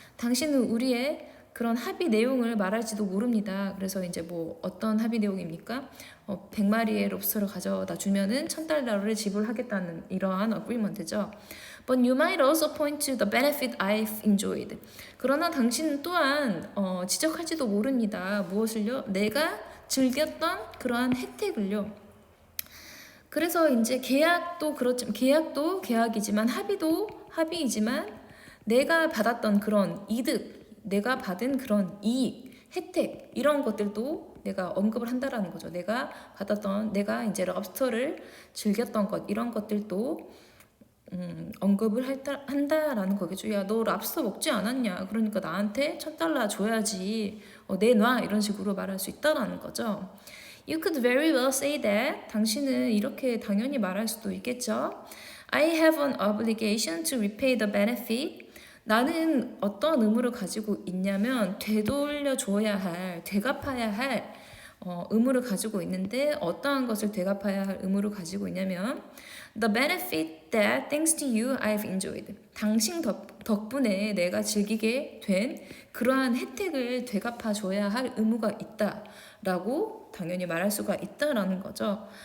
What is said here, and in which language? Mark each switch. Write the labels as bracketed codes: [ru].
[ko] 당신은 우리의 그런 합의 내용을 말할지도 모릅니다. 그래서 이제 뭐 어떤 합의 내용입니까? 100마리의 롭스터를 가져다 주면은 $1,000를 지불하겠다는 이러한 agreement죠. [en] But you might also point to the benefit I've enjoyed. [ko] 그러나 당신은 또한 지적할지도 모릅니다. 무엇을요? 내가 즐겼던 그러한 혜택을요. 그래서 이제 계약도 계약이지만 합의도 합의이지만 내가 받았던 그런 이득, 내가 받은 그런 이익, 혜택 이런 것들도 내가 언급을 한다라는 거죠. 내가 받았던 내가 이제 럽스터를 즐겼던 것 이런 것들도 언급을 한다라는 거겠죠. 야, 너 랍스터 먹지 않았냐? 그러니까 나한테 $1,000 줘야지. 내놔 이런 식으로 말할 수 있다라는 거죠. [en] You could very well say that. [ko] 당신은 이렇게 당연히 말할 수도 있겠죠. [en] I have an obligation to repay the benefit. [ko] 나는 어떤 의무를 가지고 있냐면 되돌려줘야 할, 되갚아야 할 의무를 가지고 있는데 어떠한 것을 되갚아야 할 의무를 가지고 있냐면 [en] The benefit that thanks to you I've enjoyed. [ko] 당신 덕분에 내가 즐기게 된 그러한 혜택을 되갚아줘야 할 의무가 있다라고 당연히 말할 수가 있다라는 거죠.